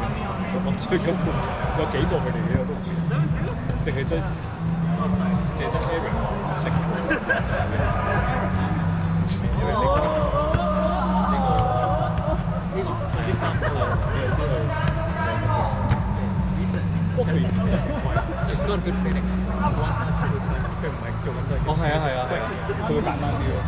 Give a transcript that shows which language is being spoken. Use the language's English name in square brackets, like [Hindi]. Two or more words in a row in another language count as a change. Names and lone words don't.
[Cantonese] 我最根本有幾個佢哋呢個都唔會，淨係得 Eric 識。呢個接3個，不過佢唔係成規 ， [English] it's not good feeling。 [Cantonese] 佢唔係做咁多嘢。哦，係啊，佢會簡單啲咯。